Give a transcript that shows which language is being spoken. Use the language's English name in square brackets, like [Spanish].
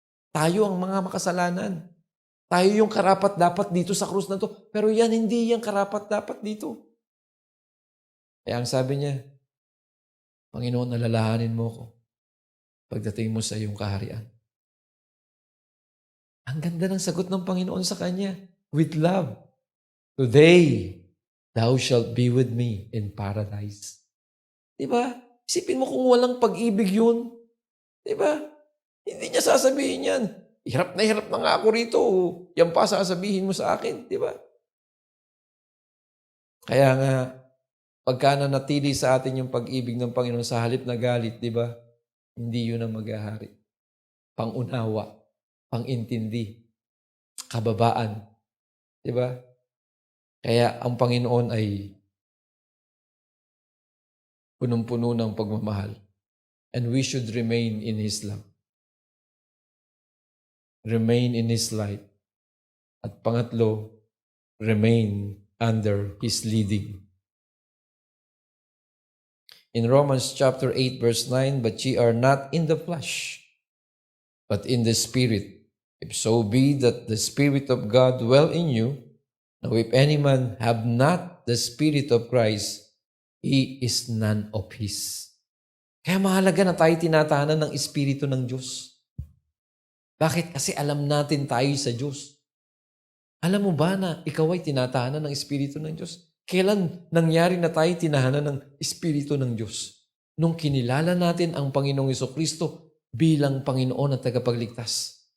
[Filipino] Tayo ang mga makasalanan. Tayo yung karapat-dapat dito sa krus na to. Pero yan, hindi yan karapat-dapat dito. Kaya ang sabi niya, Panginoon, nalalahanin mo ko pagdating mo sa iyong kaharian. Ang ganda ng sagot ng Panginoon sa kanya. [English] With love. Today, thou shalt be with me in paradise. [Filipino] Diba? Isipin mo kung walang pag-ibig yun. Diba? Hindi niya sasabihin yan. Hirap na nga ako rito. Yan pa sasabihin mo sa akin. Diba? Kaya nga, pagka nanatili sa atin yung pag-ibig ng Panginoon sa halip na galit, diba? Hindi yun ang maghahari. Pangunawa, pangintindi, kababaan. Diba? Kaya ang Panginoon ay punong-puno ng pagmamahal. [English] And we should remain in His love. Remain in His light. [Filipino] At pangatlo, [English] remain under His leading. In Romans chapter 8 verse 9, but ye are not in the flesh, but in the Spirit. If so be that the Spirit of God dwell in you, now if any man have not the Spirit of Christ, he is none of His. [Filipino] Kaya mahalaga na tayo tinatahanan ng Espiritu ng Diyos. Bakit? Kasi alam natin tayo sa Diyos. Alam mo ba na ikaw ay tinatahanan ng Espiritu ng Diyos? Kailan nangyari na tayo tinahanan ng Espiritu ng Diyos? Nung kinilala natin ang Panginoong Jesucristo bilang Panginoon at tagapagligtas.